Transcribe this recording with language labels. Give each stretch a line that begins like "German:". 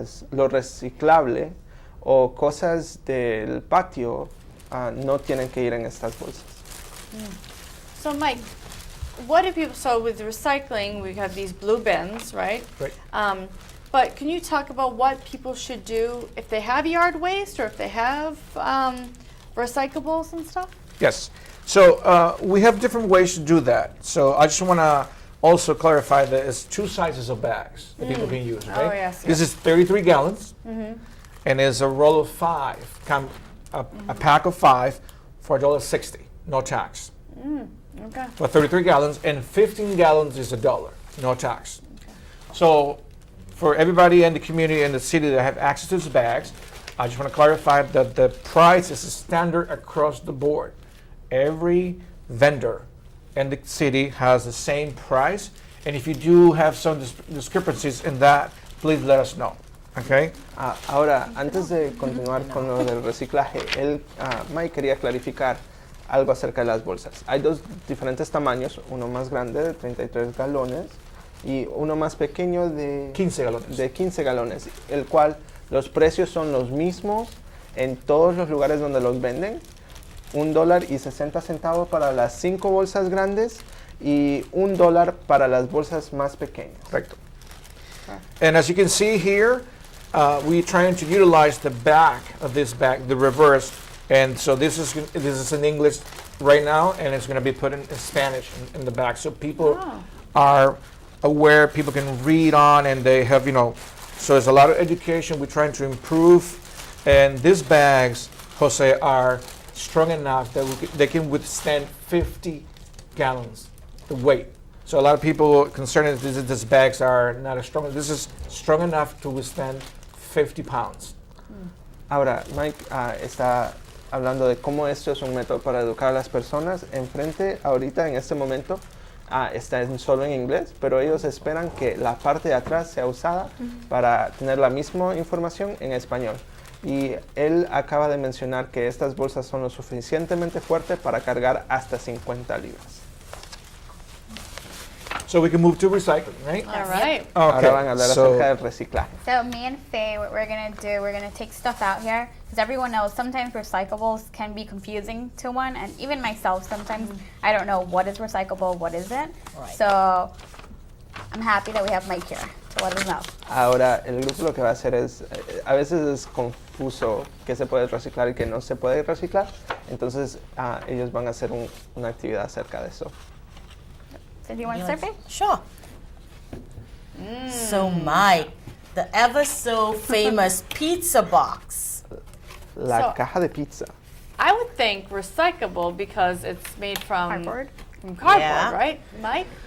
Spanish: Lo reciclable o cosas del patio no tienen que ir en estas bolsas.
English: So Mike, what do people, so with recycling, we have these blue bins, right? Right. But can you talk about what people should do if they have yard waste or if they have recyclables and stuff? Yes. So we have different ways to do that. So I just want to also clarify that there's two sizes of bags that people can use, right? Oh, yes, This is 33 gallons, and there's a roll of 5, a pack of 5 for $1.60, no tax. Okay. For 33 gallons, and 15 gallons is $1, no tax. So for everybody in the community and the city that have access to these bags, I just want to clarify that the price is standard across the board. Every vendor in the city has the same price, and if you do have some discrepancies in that, please let us know. Okay?
Spanish: Ahora, antes de continuar con lo del reciclaje, Mike quería clarificar algo acerca de las bolsas. Hay dos diferentes tamaños, uno más grande de 33 galones y uno más pequeño de 15 galones. de 15 galones, el cual los precios son los mismos en todos los lugares donde los venden. $1.60 para las 5 bolsas grandes y $1 para las bolsas más pequeñas. Correcto.
English: And as you can see here, we're trying to utilize the back of this bag, the reverse. And so this is in English right now, and it's going to be put in Spanish in the back, so people are aware, people can read on, and they have, so there's a lot of education we're trying to improve. And these bags, Jose, are strong enough that they can withstand 50 gallons, the weight. So a lot of people are concerned that these bags are not as strong. This is strong enough to withstand 50 pounds.
Spanish: Ahora, Mike está hablando de cómo esto es un método para educar a las personas. Enfrente, ahorita, en este momento, está solo en inglés, pero ellos esperan que la parte de atrás sea usada para tener la misma información en español. Y él acaba de mencionar que estas bolsas son lo suficientemente fuertes para cargar hasta 50 libras.
English: So we can move to recycling, right? All right.
Spanish: Ahora van a hablar
English: so
Spanish: acerca del reciclaje.
English: So me and Faye, what we're gonna do, we're gonna take stuff out here because everyone knows sometimes recyclables can be confusing to one, and even myself sometimes I don't know what is recyclable, what isn't. Right. So I'm happy that we have Mike here to let us know.
Spanish: Ahora, el grupo lo que va a hacer es, a veces es confuso qué se puede reciclar y qué no se puede reciclar, entonces ellos van a hacer una actividad acerca de eso.
English: So do you want to start, Faye? Sure. So Mike, the ever so famous pizza box.
Spanish: La
English: So-
Spanish: caja de pizza.
English: I would think recyclable because it's made from Cardboard. From cardboard, Yeah. right, Mike?